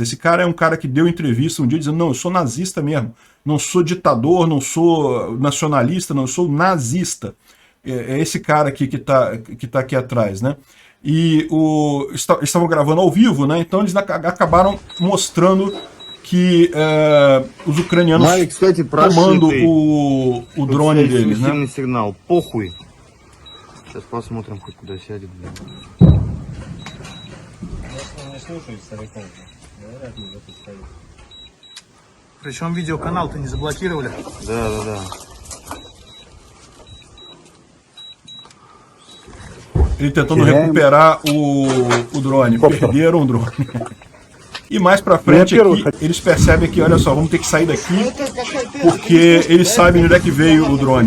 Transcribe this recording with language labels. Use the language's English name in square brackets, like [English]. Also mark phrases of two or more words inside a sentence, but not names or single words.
[Portuguese] Esse cara é um cara que deu entrevista um dia dizendo, não, eu sou nazista mesmo, não sou ditador, não sou nacionalista, não, eu sou nazista. É esse cara aqui que tá aqui atrás, né? E estavam gravando ao vivo, né? Então eles acabaram mostrando que os ucranianos tomando o drone deles, né? [Russian] Сейчас посмотрим, хоть куда сядет. Причем видеоканал-то не заблокировали? Да. [Portuguese] Ele tentando recuperar o drone. Perderam o drone. E mais pra frente aqui, eles percebem que, olha só, vamos ter que sair daqui, porque eles sabem onde é que veio o drone.